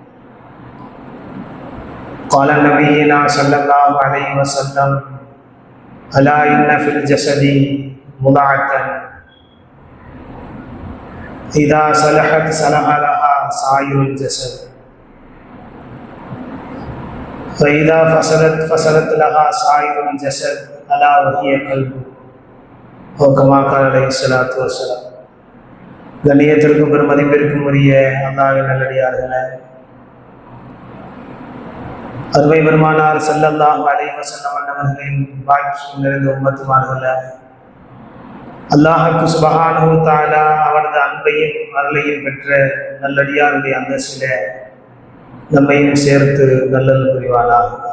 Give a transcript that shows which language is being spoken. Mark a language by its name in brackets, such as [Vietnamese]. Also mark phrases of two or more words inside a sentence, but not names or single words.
[Arabic] قال نبينا صلى الله عليه وسلم: ألا إن في الجسد مضغة إذا صلحت صلح لها سائر الجسد وإذا فسدت لها سائر الجسد ألا وهي قلب. أو كما قال عليه الصلاة والسلام. [Tamil] கண்ணியத்திற்கும் பெருமதிப்பிற்கும் உரிய அல்லாஹ்வின் நல்லடியார்களே, அருமை பெருமானார் [Arabic] صلى الله عليه وسلم [Tamil] அவர்களின் பாக்கியம் நிறைந்த உம்மத்துமார்களே, அல்லாஹ்வுக்கு [Arabic] سبحانه وتعالى [Tamil] அவரது அன்பையும் அருளையும் பெற்ற நல்லடியாருடைய அந்தஸ்திலே நம்மையும் சேர்த்து நல்லல் புரிவானாக.